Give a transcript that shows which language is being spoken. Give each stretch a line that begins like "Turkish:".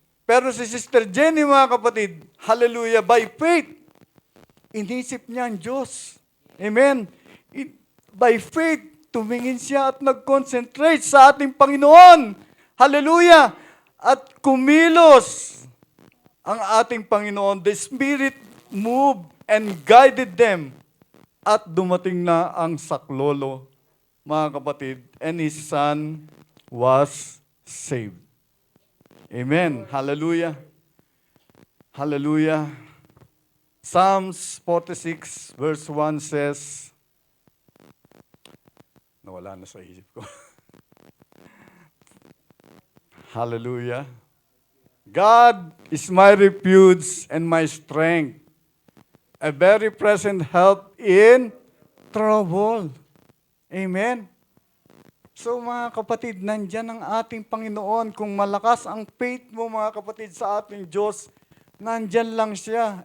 Filipino: Pero si Sister Jenny, mga kapatid, hallelujah, by faith, inisip niya ang Diyos. Amen. By faith, tumingin siya at nag-concentrate sa ating Panginoon. Hallelujah. At kumilos ang ating Panginoon.
English: The Spirit moved and guided them.
Filipino: At dumating na ang saklolo, mga kapatid,
English: and his son was saved. Amen. Hallelujah. Hallelujah. Psalms 46 verse 1 says,
Filipino: nawala na sa isip ko. Hallelujah.
English: God is my refuge and my strength, a very present help in trouble. Amen.
Filipino: So mga kapatid, nandyan ang ating Panginoon. Kung malakas ang faith mo mga kapatid sa ating Diyos, nandyan lang siya.